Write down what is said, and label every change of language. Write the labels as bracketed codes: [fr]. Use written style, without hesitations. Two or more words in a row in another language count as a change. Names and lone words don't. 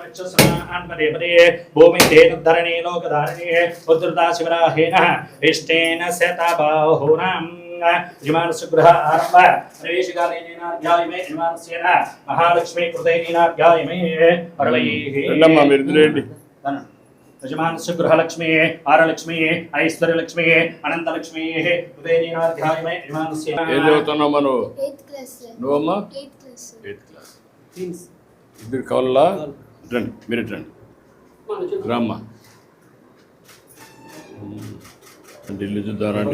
[sa] विश्वस्मान् पदे पदे भूमि धेनुद्धरणे लोकधारणे उद्धृता शिवराहेन इष्टेन शतबाहुनां यजमानस्य आरम्भ प्रवेशकाले नेनार्घ्यायमे यजमानस्येन महालक्ष्मी कृते नेनार्घ्यायमे परवैः यजमानस्य गृहलक्ष्मी आरलक्ष्मी ऐश्वर्यलक्ष्मी अनंतलक्ष्मी कृते नेनार्घ्यायमे यजमानस्य। [te] ఏం చదువుతున్నావు నువ్వు? [en] 8th class. [te] నువ్వమ్మా? [en] 8th class. 8th class. [te] ఇద్దరు కావాలా? రండి, మీరు రండి. రామ్మా, ఇల్లు చూద్దామండి.